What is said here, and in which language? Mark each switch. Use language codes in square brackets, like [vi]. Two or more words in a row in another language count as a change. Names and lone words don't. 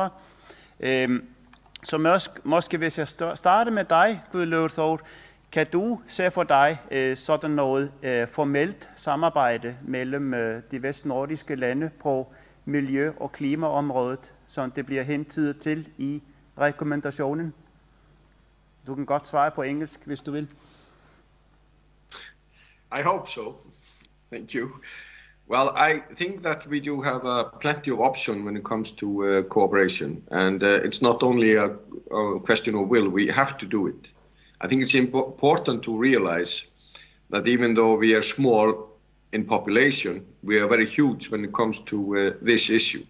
[da] Så måske hvis jeg starter med dig, Guðlaugur Þór, kan du se for dig sådan noget formelt samarbejde mellem de vestnordiske lande på miljø- og klimaområdet, som det bliver hentydet til i rekommendationen? Du kan godt svare på engelsk, hvis du vil. [en] I hope so. Thank you. Well, I think that we do have plenty of option when it comes to cooperation, and it's not only a question of will, we have to do it. I think it's important to realize that even though we are small in population, we are very huge when it comes to this issue.